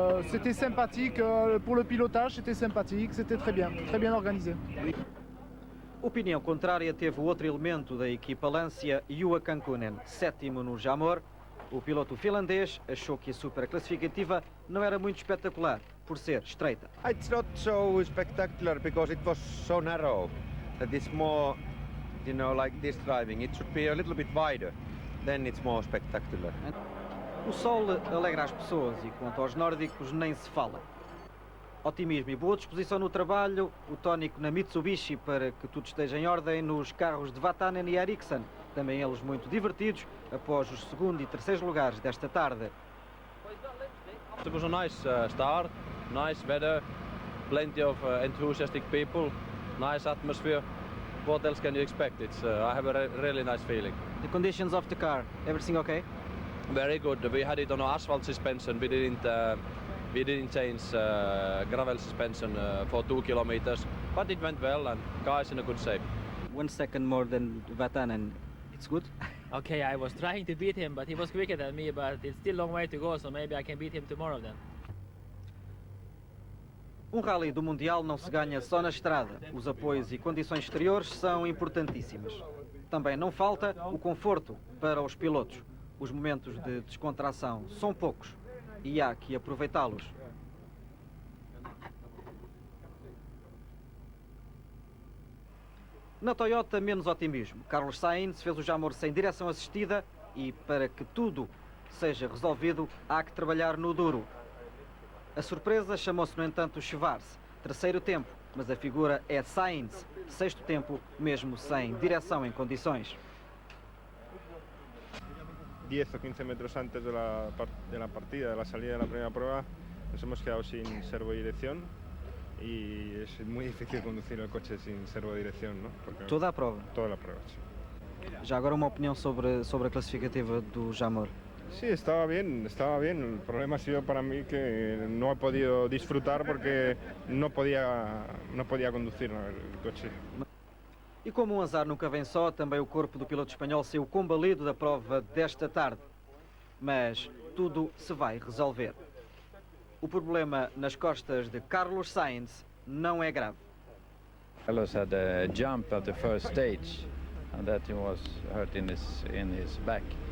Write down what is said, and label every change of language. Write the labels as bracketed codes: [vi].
[fr] C'était sympathique, pour le pilotage c'était sympathique, c'était très bien organisé. [pt] Opinião contrária teve o outro elemento da equipa Lancia, Juha Kankkunen, sétimo no Jamor. O piloto finlandês achou que a super classificativa não era muito espetacular, por ser estreita. [en] It's not so spectacular because it was so narrow that it's more, you know, like this driving. It should be a little bit wider, then it's more spectacular. [pt] O sol alegra as pessoas e quanto aos nórdicos nem se fala. Otimismo e boa disposição no trabalho, o tónico na Mitsubishi para que tudo esteja em ordem nos carros de Vatanen e Ericsson, também eles muito divertidos após os segundo e terceiro lugares desta tarde. [en] It was a nice start, nice weather, plenty of enthusiastic people, nice atmosphere. What else can you expect? I have a really nice feeling. The conditions of the car, everything okay? Very good. We had it on asphalt suspension. We didn't change gravel suspension for 2 kilometers, but it went well and car is in a good shape. 1 second more than Vatanen. It's good? Okay, I was trying to beat him, but he was quicker than me, but it's still a long way to go, so maybe I can beat him tomorrow then. [pt] Um rally do Mundial não se ganha só na estrada. Os apoios e condições exteriores são importantíssimas. Também não falta o conforto para os pilotos. Os momentos de descontração são poucos e há que aproveitá-los. Na Toyota, menos otimismo. Carlos Sainz fez o Jamor sem direção assistida e, para que tudo seja resolvido, há que trabalhar no duro. A surpresa chamou-se, no entanto, Schwarz. Terceiro tempo, mas a figura é Sainz. Sexto tempo, mesmo sem direção em condições. [es] 10 o 15 metros antes de la partida, de la salida de la primera prueba, nos hemos quedado sin servodirección y es muy difícil conducir el coche sin servodirección, ¿no? Porque [pt] Toda a prova. [es] toda la prueba, sí. [pt] Já agora uma opinião sobre a classificativa do Jamor. [es] Sí, estaba bien. El problema ha sido para mí que no he podido disfrutar porque no podía conducir el coche. [pt] E como um azar nunca vem só, também o corpo do piloto espanhol saiu combalido da prova desta tarde. Mas tudo se vai resolver. O problema nas costas de Carlos Sainz não é grave. [en] Carlos had a jump at the first stage, and that he was hurt in his back.